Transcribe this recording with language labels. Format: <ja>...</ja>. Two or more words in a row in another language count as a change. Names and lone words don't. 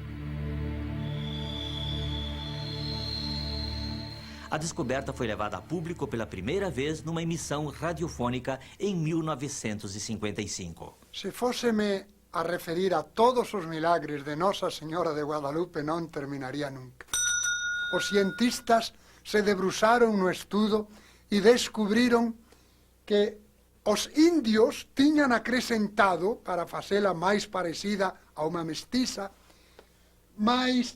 <pt>A descoberta foi levada a público pela primeira vez numa emissão radiofônica em 1955.</pt> <gl>Se fóseme a referir a todos os milagres de Nosa Senhora de Guadalupe, non terminaría nunca. Os cientistas se debruçaron no estudo e descubriron que Os indios tiñan acrescentado, para facela máis parecida a unha mestiza, mas</gl>